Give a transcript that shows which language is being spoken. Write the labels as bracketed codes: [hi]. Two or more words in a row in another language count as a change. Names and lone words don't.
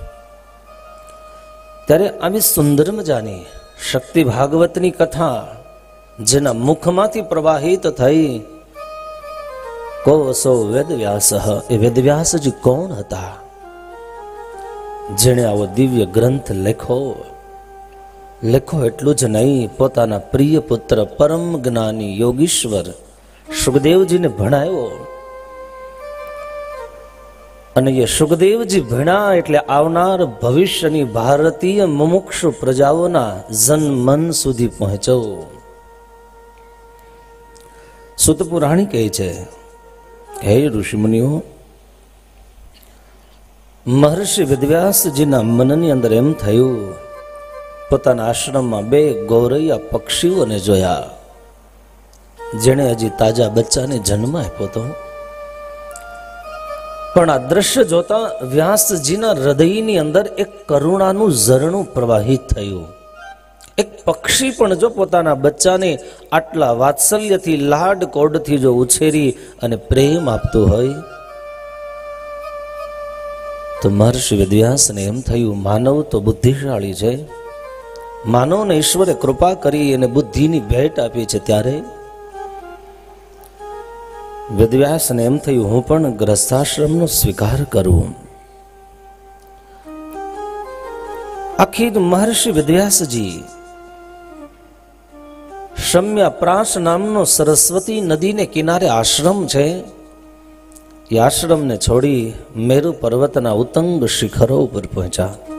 [gu] ત્યારે આવી સુંદર મજાની શક્તિ ભાગવતની કથા જેના મુખમાંથી પ્રવાહિત થઈ કો સો વેદવ્યાસઃ, એ વેદવ્યાસજી કોણ હતા જેણે આવો દિવ્ય ગ્રંથ લેખો એટલું જ નહીં પોતાના પ્રિય પુત્ર પરમ જ્ઞાની યોગીશ્વર સુખદેવજી ને ભણાવ્યો અને યે સુખદેવજી ભણા એટલે આવનાર ભવિષ્યની ભારતીય મુમુક્ષુ પ્રજાઓના જન મન સુધી પહોંચો। સુત પુરાણી કહે છે હે ઋષિ મુનિઓ, મહર્ષિ વેદવ્યાસ જીના મનની અંદર એમ થયું પોતાના આશ્રમ માં 2 ગૌરૈયા પક્ષીઓને જોયા જેને હજી તાજા બચ્ચા ને જન્મ આપ્યો તો। પણ આ દૃશ્ય જોતા વ્યાસજીના હૃદયની અંદર એક કરુણાનું ઝરણું પ્રવાહિત થયું। એક પક્ષી પણ જો પોતાના બચ્ચાને આટલા વાત્સલ્યથી લાડ કોડથી જો ઉછેરી અને પ્રેમ આપતો હોય તો મહર્ષિ વેદવ્યાસને એમ થયું, માનવ તો બુદ્ધિશાળી છે, માનવને ઈશ્વરે કૃપા કરી અને બુદ્ધિની ભેટ આપી છે, ત્યારે વેદવ્યાસને એમ થયું હું પણ ગ્રસ્તાશ્રમનો સ્વીકાર કરું. આખી મહર્ષિ વેદવ્યાસજી શમ્યાપ્રાશ નામનો સરસ્વતી નદીને કિનારે આશ્રમ છે, એ આશ્રમને છોડી મેરુ પર્વતના ઉત્તંગ શિખરો ઉપર પહોંચ્યા.